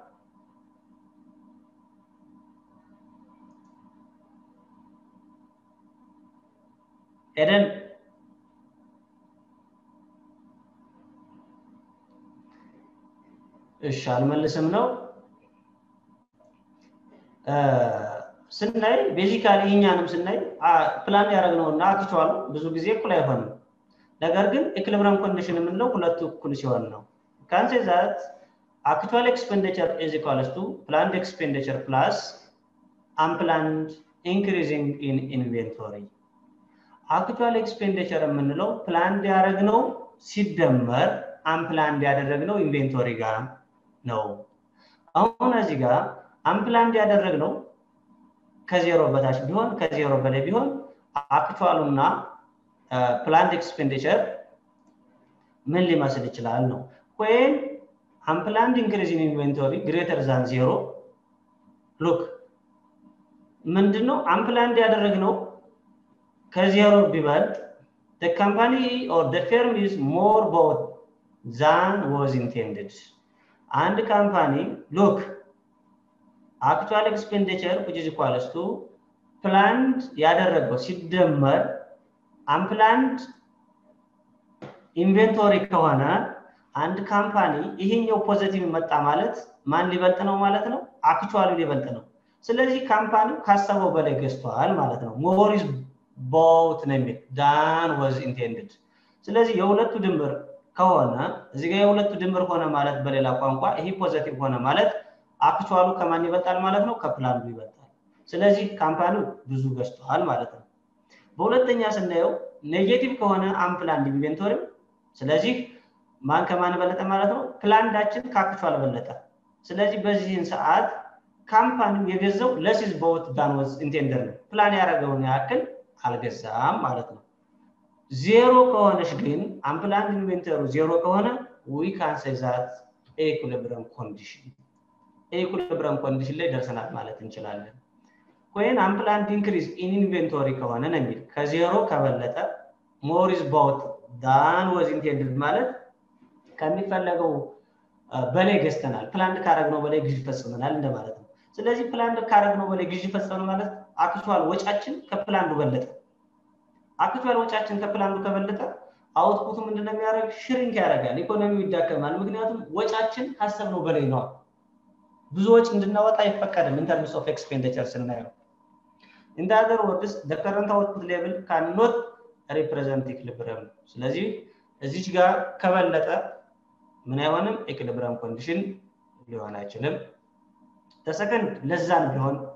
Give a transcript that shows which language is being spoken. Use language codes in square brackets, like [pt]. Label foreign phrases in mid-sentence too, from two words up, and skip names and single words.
[am] ኤደን እሺ አልመለስም ነው ስናይ ቤዚካሊ እኛንም ስናይ ፕላን ያደረግነውና አክቹዋል ብዙ ጊዜ እኩል አይሆንም ነገር ግን [en] equilibrium condition [am] የምንለው ሁለቱ እኩል ሲሆን ነው [en] can say that actual expenditure is equals to planned expenditure plus unplanned increasing in inventory actual expenditure የምንለው planned [am] ያደረግነው ሲደመር [en] unplanned ያደረግነው inventory [am] ጋር ነው አሁን እዚህ ጋር [en] unplanned [am] ያደረግነው ከዜሮ በታች ቢሆን ከዜሮ በላይ ቢሆን አክቹዋሉና [en] planned expenditure [am] ምን ሊመስል ይችላል ነው [en] when unplanned increase in inventory greater than 0 look ምንድነው unplanned [am] ያደረግነው ከዜሮ ቢበልጥ [en] the company or the firm is more bought than was intended and company look actual expenditure which is equals to planned [am] ያደረገው ሲደመር [en] unplanned [am] inventory ከሆነ አንድ ካምፓኒ ይሄኛው ፖዚቲቭ መጣ ማለት ማን ሊበልጥ ነው ማለት ነው actual ሊበልጥ ነው ስለዚህ ካምፓኒው ካሰበው በላይ ገዝቷል ማለት ነው [en] more is bought than was intended [am] ስለዚህ የሁለቱ ድምር ከሆነ እዚህ ጋር የሁለቱ ድምር ሆነ ማለት በሌላ ቋንቋ ይሄ ፖዚቲቭ ሆነ ማለት actual ከማን ይበልጣል ማለት ነው ከፕላኑ ይበልጣል ስለዚህ ካምፓኒው ብዙ ገዝቷል ማለት ነው በሁለተኛ ስናየው ኔጌቲቭ ከሆነ [en] unplanned inventory [am] ስለዚህ ማን ከማን በለጠ ማለት ነው ፕላንዳችን ካክቹዋል በለጠ ስለዚህ በዚህን ሰዓት ካምፓኒው የገዛው [en] less is bought than was intended [am] ፕላን ያደረገውን ያክል አልገዛም ማለት ነው ዜሮ ከሆነሽ ግን [en] unplanned inventory [am] ዜሮ ከሆነ [en] we can say that equilibrium [am] condition ላይ ደርሰናል ማለት እንችላለን [en] when unplanned increase in inventory [am] ከሆነ ነው የሚል ከዜሮ ከበለጠ [en] more is bought than was intended [am] ማለት ከሚፈለገው በላይ ገዝተናል ፕላን ካረግነው በላይ ግዢ ፈጽመናል እንደማለት ነው ስለዚህ ፕላን ካረግነው በላይ ግዢ ፈጽመናል ማለት አክቹዋል ወጫችን ከፕላኑ በለጠ አክቹዋል ወጫችን ከፕላኑ ከበለጠ አውትፑቱ ምንድነው የሚያደርግ ሽሪንክ ያደርጋል ኢኮኖሚው ይዳከማል ምክንያቱም ወጫችን ካሰብነው በላይ ነው ብዙ ወጭ እንድናወጣ አይፈቀድም [en] in terms of expenditure [am] ስናየው [en] in the other words the current output level cannot represent equilibrium [am] ስለዚህ እዚች ጋር ከበለጠ ምን አይሆንም [en] equilibrium condition [am] ሊሆን አይችልም [en] the second [am] ለዛን ቢሆን